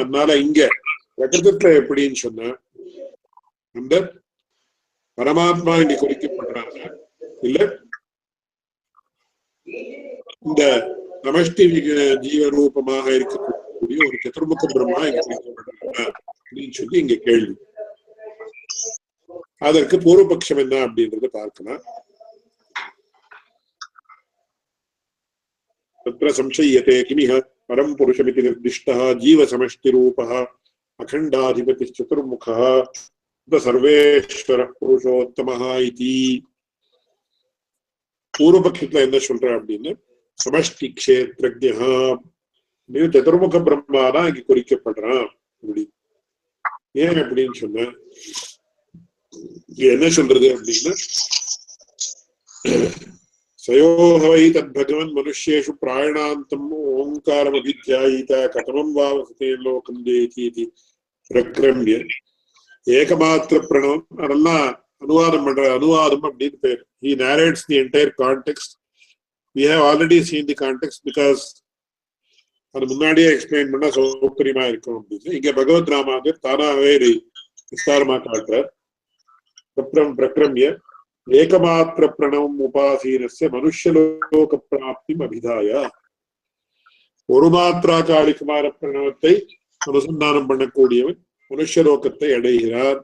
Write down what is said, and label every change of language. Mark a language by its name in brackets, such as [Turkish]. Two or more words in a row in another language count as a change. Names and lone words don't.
[Tamil] அதனால இங்க பிரகிருதத்துல எப்படின்னு சொன்னா அந்த பரமாத்மா இங்க குறிக்கப்படுறாங்க இல்ல இந்த சமஷ்டி ஜீவரூபமாக இருக்கக்கூடிய ஒரு சதுர்முக பிரம்மா இங்க குறிக்கப்படுறாங்க அப்படின்னு சொல்லி இங்க கேள்வி. அதற்கு பூர்வபக்ஷம் என்ன அப்படின்றத பார்க்கலாம். [Sanskrit] तत्र संशय्यते किमिह परम पुरुषमिति निर्दिष्टः जीव समष्टि रूपः अखंडाधिपति चतुर्मुखः सर्वेश्वरः पुरुषोत्तमः इति. [Tamil] பூர்வபக்ஷத்துல என்ன சொல்ற அப்படின்னு [Sanskrit] समष्टि क्षेत्रज्ञः [Tamil] சதுர்முக பிரம்மாதான் இங்க குறிக்கப்படுறான் அப்படி. ஏன் அப்படின்னு சொன்ன என்ன சொல்றது அப்படின்னா [Sanskrit] सयोहवै तत् भगवन् मनुष्येषु प्रायणान्तम् ओङ्कारम् अभिध्यायित कतमम् वावसते लोकम् तेति प्रक्रम्य एकमात्र प्रणवम् [Tamil] அதெல்லாம் அனுவாதம் பண்ற அனுவாதம் அப்படின்னு பேர். [English] He narrates the entire context. We have already seen the context because [Tamil] அது முன்னாடியே எக்ஸ்பிளைன் பண்ணா சௌகரியமா இருக்கும் அப்படின்னு. இங்க பகவத் ராமாந்தர் தானாகவே இதை விஸ்தாரமா காட்டுறார். [Sanskrit] प्रक्रम्य एकमात्र प्रणवम् उपासीनस्य मनुषलोक प्राप्तिम् अभिधाय. [Tamil] ஒரு மாத்திரா காலிகமான பிரணவத்தை அனுசந்தானம் பண்ணக்கூடியவன் மனுஷலோகத்தை அடைகிறார்.